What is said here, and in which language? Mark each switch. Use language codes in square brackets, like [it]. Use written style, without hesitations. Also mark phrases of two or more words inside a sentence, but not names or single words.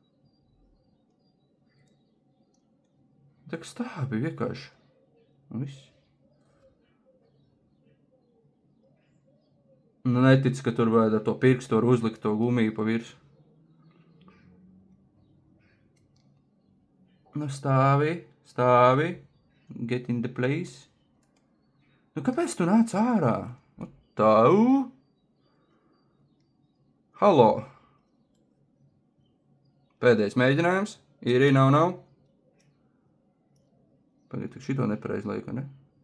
[lv] Tak stāvi vienkārši. Un viss. Nu, netic, ka tur vajag ar to pirkstu var uzlikt to gumiju pa virsu. Nu, stāvi. [en] Get in the place. [lv] Nu, kāpēc tu nāc ārā? Tau. Halo. Pēdējais mēģinājums. Ir, nav. Pagaid, šito nepareiz laiku, ne?